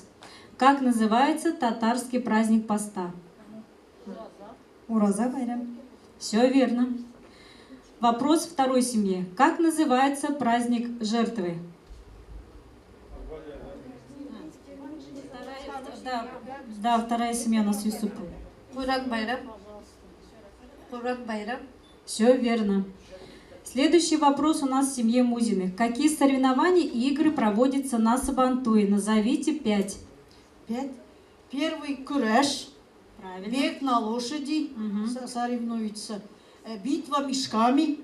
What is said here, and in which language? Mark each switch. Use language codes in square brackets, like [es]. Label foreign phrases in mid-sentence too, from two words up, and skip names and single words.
[ru] Как называется татарский праздник поста? [tt] Ураза байрам. [ru] Все верно. Вопрос второй семье. Как называется праздник жертвы? Да, вторая семья у нас Юсупова. [tt] Курак байрам. Курак байрам. [ru] Все верно. Следующий вопрос у нас в семье Музиных. Какие соревнования и игры проводятся на Сабантуе? Назовите 5. 5. Первый кураж. Правильно. Бег на лошади. Мгм. Соревнуются. Битва мешками